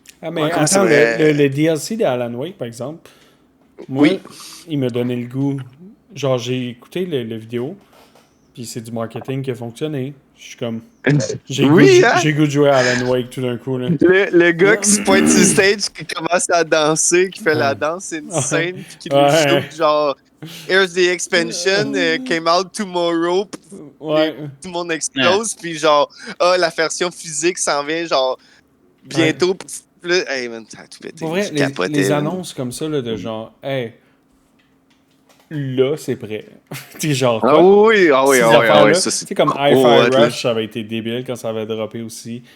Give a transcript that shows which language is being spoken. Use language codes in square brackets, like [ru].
[fr] Ah, mais attends, le DLC d'Alan Wake, par exemple, moi, il m'a donné le goût. Genre, j'ai écouté le vidéo, puis c'est du marketing qui a fonctionné. Je suis comme... J'ai goût de jouer à Alan Wake tout d'un coup. Là. Le gars qui se pointe sur stage, qui commence à danser, qui fait la danse insane, puis qui lui shoot genre... [en] Here's the expansion, came out tomorrow. [fr] Ouais. Tout le monde explose, puis genre, la version physique s'en vient genre bientôt. Là, [en] hey man, [fr] t'as tout pété. Pour vrai, les annonces comme ça, là, de genre, hey, là, c'est prêt. T'es genre, quoi? Ah oui. Ça, c'est comme Hi-Fi Rush, ça avait été débile quand ça avait droppé aussi.